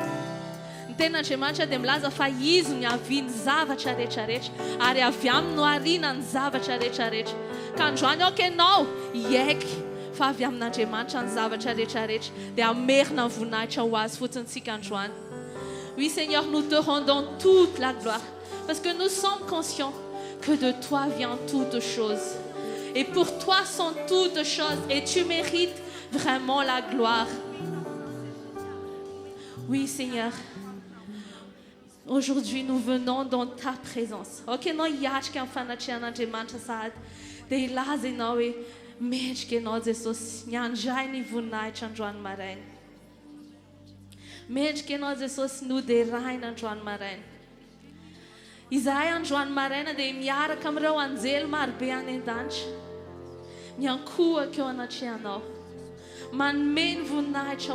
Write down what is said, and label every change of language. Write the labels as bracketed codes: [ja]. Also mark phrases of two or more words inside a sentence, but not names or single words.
[mg] ny ten'Andriamanitra dia milaza fa izy no niaviany zavatra rehetrarehetra ary avy aminy no ariana ny zavatra rehetrarehetra ka androany aoka ianao iaiky fa avy amin'Andriamanitra ny zavatra rehetrarehetra dia amerina ny voninahitra ho azy fotsiny tsika androany. [fr] Oui Seigneur, nous te rendons toute la gloire parce que nous sommes conscients que de toi vient toute chose et pour toi sont toutes choses et tu mérites vraiment la gloire. Oui Seigneur, aujourd'hui nous venons dans ta présence. [mg] Ok, noi iatrika amin'ny fanatrihan'Andriamanitra sahady dia ilaza ianao hoe mendrika ianao Jesosy miandray ny voninahitra androany maraina mendrika ianao Jesosy noderaina androany maraina izahay androany maraina dia miaraka amin'ireo anjely marobe any an-danitra miankohaka eo anatrehanao manome ny voninahitra